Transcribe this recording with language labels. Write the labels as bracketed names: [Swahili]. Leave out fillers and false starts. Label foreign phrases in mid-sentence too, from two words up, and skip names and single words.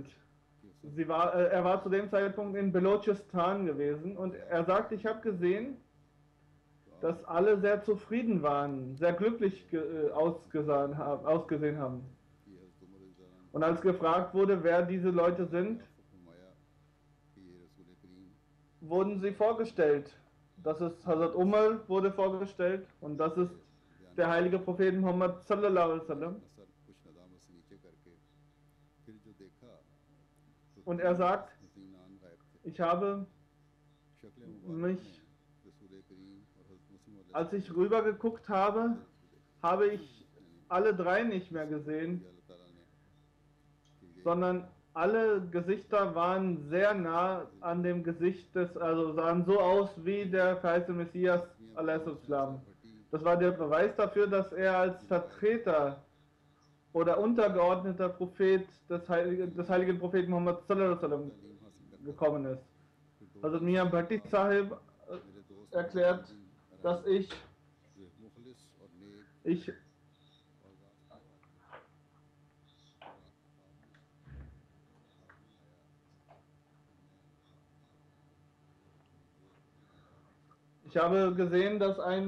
[German] Er war zu dem Zeitpunkt in Balochistan gewesen und er sagt, ich habe gesehen, dass alle sehr zufrieden waren, sehr glücklich ausgesehen haben. Und als gefragt wurde, wer diese Leute sind, wurden sie vorgestellt. Das ist Hazrat Umar wurde vorgestellt und das ist der heilige Prophet Muhammad [Arabic] صلى الله عليه وسلم. [German] Und er sagt, ich habe mich, als ich rüber geguckt habe, habe ich alle drei nicht mehr gesehen, sondern alle Gesichter waren sehr nah an dem Gesicht also sahen so aus wie der verheißene Messias al-Islam. Das war der Beweis dafür, dass er als Vertreter oder untergeordneter Prophet des heiligen Propheten Muhammad [Arabic] صلى الله عليه وسلم [German] gekommen ist. Also Mian Bhatti Sahib erklärt, dass ich habe gesehen, dass